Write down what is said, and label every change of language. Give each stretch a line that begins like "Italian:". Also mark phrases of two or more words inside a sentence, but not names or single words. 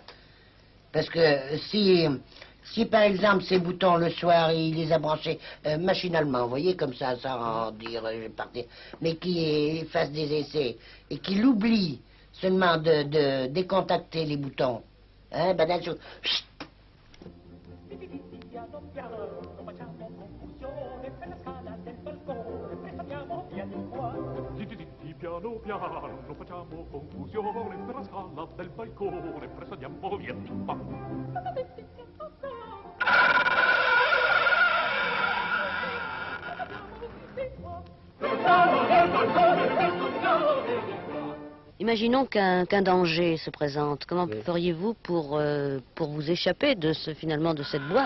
French: Parce que si par exemple ces boutons le soir, il les a branchés machinalement, vous voyez, comme ça, sans dire je vais partir, mais qu'il fasse des essais et qu'il oublie seulement de décontacter les boutons, hein, ben d'un coup, chut.
Italian: Piano piano, non facciamo confusione, per la scala del balcone, presto andiamo via di qua.
French: Imaginons qu'un danger se présente. Comment Oui. feriez-vous pour vous échapper finalement de cette boîte?